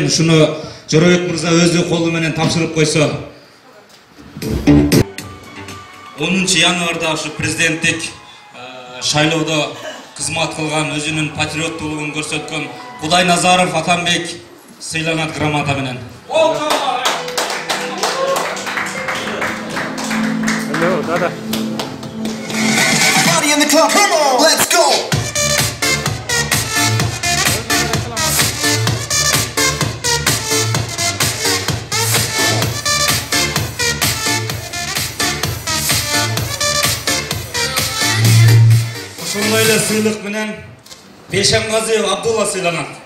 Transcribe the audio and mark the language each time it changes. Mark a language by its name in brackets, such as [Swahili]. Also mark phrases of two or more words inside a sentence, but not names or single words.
[Kyrgyz] Ушуну Жоробек мырза өзү колу менен тапшырып койсо. 10 январда ушу президенттик шайлоодо кызмат кылган, өзүнүн патриоттуулугун көрсөткөн Кудай Назаров Атамбек сыйланат грамота менен. [English] Hello, Dada. Party in the club, come on, let's go. [Kyrgyz] Ошондой эле сыйлык менен Бейшемгазиев Абдулла сыйланат.